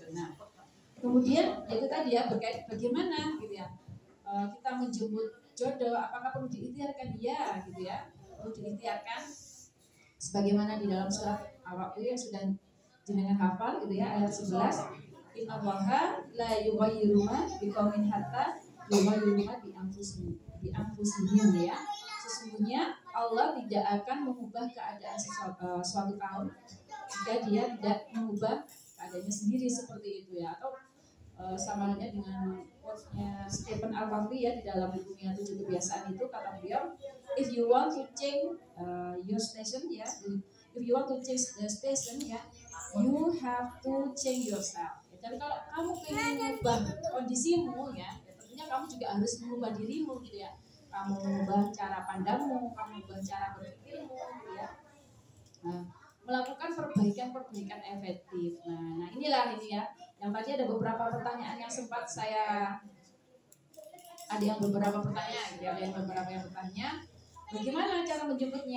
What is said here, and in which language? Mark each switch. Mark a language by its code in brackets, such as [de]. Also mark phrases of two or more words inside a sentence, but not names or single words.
[id] Nah kemudian itu tadi ya, berkait bagaimana gitu ya, kita menjemput jodoh, apakah perlu diikhtiarkan? Ya gitu ya, perlu diikhtiarkan sebagaimana di dalam surat Al-Waqiah yang sudah jenengan hafal gitu ya, ayat 11, [ar] إن الله لا يغير ما بقوم حتى يغيروا ما بأنفسهم [id] ya. Sesungguhnya Allah tidak akan mengubah keadaan suatu kaum jika dia tidak mengubah keadaannya sendiri seperti itu ya. Atau sama halnya dengan quote-nya Stephen Alfambi ya, di dalam bukunya 7 kebiasaan itu kata beliau, [en] if you want to change your station ya, if you want to change the station ya, you have to change yourself. [id] Jadi kalau kamu ingin mengubah kondisimu ya, tentunya kamu juga harus mengubah dirimu gitu ya. Kamu mengubah cara pandangmu, kamu mengubah cara berpikirmu gitu ya. Nah, melakukan perbaikan efektif. Nah inilah ini ya. Yang tadi ada beberapa pertanyaan yang sempat saya, ada yang beberapa pertanyaan, ada yang beberapa yang bertanya, bagaimana cara menjemputnya?